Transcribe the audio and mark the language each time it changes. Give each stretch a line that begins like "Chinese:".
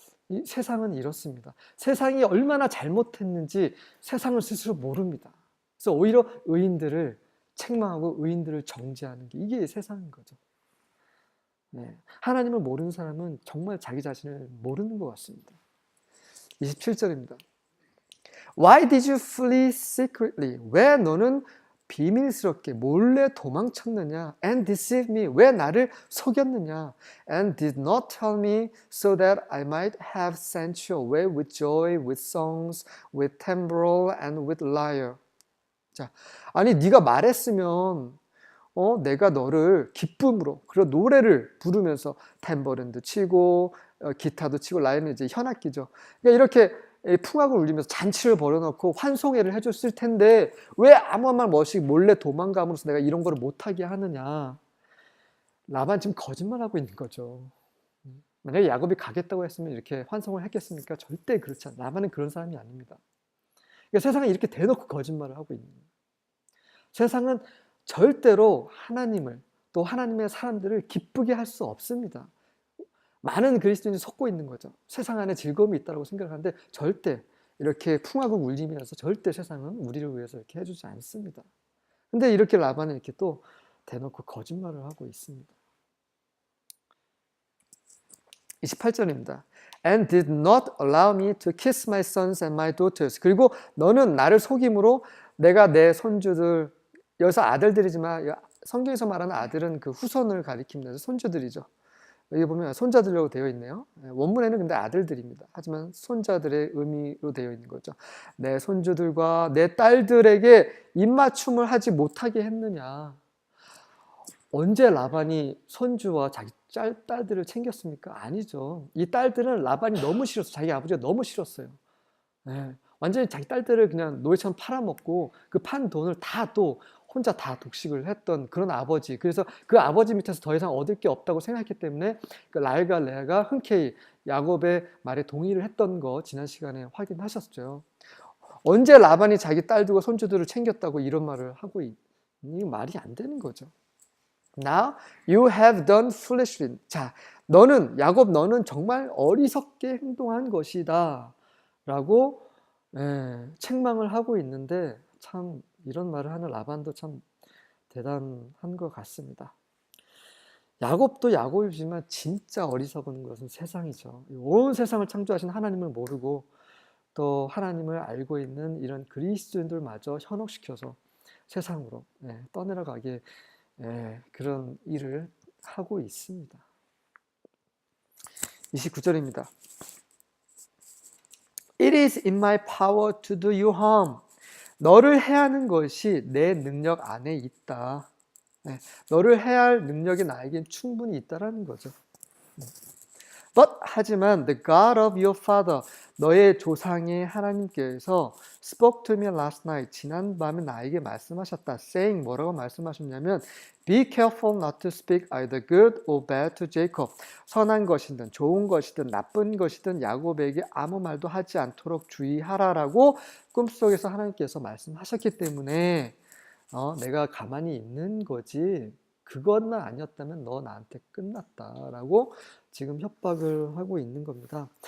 Korean: 이 세상은 이렇습니다. 세상이 얼마나 잘못했는지 세상을 스스로 모릅니다. 그래서 오히려 의인들을 책망하고 의인들을 정죄하는 게 이게 세상인 거죠. 하나님을 모르는 사람은 정말 자기 자신을 모르는 것 같습니다. 27절입니다.
English: Why did you flee secretly?
Korean: 왜 너는 비밀스럽게 몰래 도망쳤느냐?
English: And deceived me.
Korean: 왜 나를 속였느냐?
English: And did not tell me so that I might have sent you away with joy, with songs, with timbrel, and with lyre.
Korean: 자, 아니 네가 말했으면 내가 너를 기쁨으로 그런 노래를 부르면서 탬버린도 치고 기타도 치고 라이는 이제 현악기죠. 그러니까 이렇게 풍악을 울리면서 잔치를 벌여놓고 환송회를 해줬을 텐데 왜 아무 말 없이 몰래 도망감으로써 내가 이런 거를 못하게 하느냐. 라반 지금 거짓말하고 있는 거죠. 만약에 야곱이 가겠다고 했으면 이렇게 환송을 했겠습니까? 절대 그렇지 않아요. 라반은 그런 사람이 아닙니다. 그러니까 세상에 이렇게 대놓고 거짓말을 하고 있는 거예요. 세상은 절대로 하나님을 또 하나님의 사람들을 기쁘게 할 수 없습니다. 많은 그리스도인이 속고 있는 거죠. 세상 안에 즐거움이 있다고 생각하는데 절대 이렇게 풍악을 울리면서 절대 세상은 우리를 위해서 이렇게 해주지 않습니다. 근데 이렇게 라반은 이렇게 또 대놓고 거짓말을 하고 있습니다. 28절입니다.
English: And did not allow me to kiss my sons and my daughters.
Korean: 그리고 너는 나를 속임으로 내가 내 손주들, 여기서 아들들이지만 성경에서 말하는 아들은 그 후손을 가리킵니다. 손주들이죠. 여기 보면 손자들이라고 되어 있네요. 원문에는 근데 아들들입니다. 하지만 손자들의 의미로 되어 있는 거죠. 내 손주들과 내 딸들에게 입맞춤을 하지 못하게 했느냐. 언제 라반이 손주와 자기 딸들을 챙겼습니까? 아니죠. 이 딸들은 라반이 너무 싫었어요. 자기 아버지가 너무 싫었어요. 완전히 자기 딸들을 그냥 노예처럼 팔아먹고 그 판 돈을 다 또 혼자 다 독식을 했던 그런 아버지. 그래서 그 아버지 밑에서 더 이상 얻을 게 없다고 생각했기 때문에 그 라헬과 레아가 흔쾌히 야곱의 말에 동의를 했던 거 지난 시간에 확인하셨죠. 언제 라반이 자기 딸들과 손주들을 챙겼다고 이런 말을 하고 이게 말이 안 되는 거죠.
English: Now you have done foolishly.
Korean: 자, 야곱 너는 정말 어리석게 행동한 것이다 라고 책망을 하고 있는데 참 이런 말을 하는 라반도 참 대단한 것 같습니다. 야곱도 야곱이지만 진짜 어리석은 것은 세상이죠. 온 세상을 창조하신 하나님을 모르고 또 하나님을 알고 있는 이런 그리스도인들마저 현혹시켜서 세상으로 떠내려가게 그런 일을 하고 있습니다. 29절입니다.
English: It is in my power to do you harm.
Korean: 너를 해하는 것이 내 능력 안에 있다. 너를 해할 능력이 나에겐 충분히 있다라는 거죠. 하지만
English: the God of your father,
Korean: 너의 조상의 하나님께서
English: spoke to me last night,
Korean: 지난 밤에 나에게 말씀하셨다.
English: saying,
Korean: 뭐라고 말씀하셨냐면
English: be careful not to speak either good or bad to Jacob.
Korean: 선한 것이든 좋은 것이든 나쁜 것이든 야곱에게 아무 말도 하지 않도록 주의하라라고 꿈속에서 하나님께서 말씀하셨기 때문에 내가 가만히 있는 거지 그것만 아니었다면 너 나한테 끝났다라고 지금 협박을 하고 있는 겁니다.